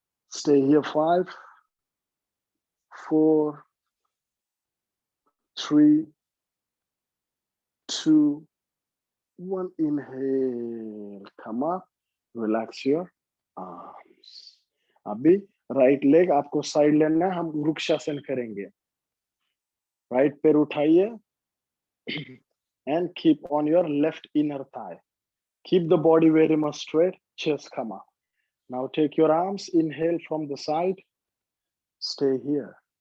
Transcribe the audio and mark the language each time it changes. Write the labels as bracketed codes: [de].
[en] Stay here. 5, 4, 3, 2, 1। Inhale, come up, relax your arms. [hi] अभी right leg आपको side लेना है, हम वृक्षासन करेंगे। राइट पैर उठाइए [en] and keep on your left inner thigh. Keep the body very much straight, chest come up. Now take your arms, inhale from the side, stay here.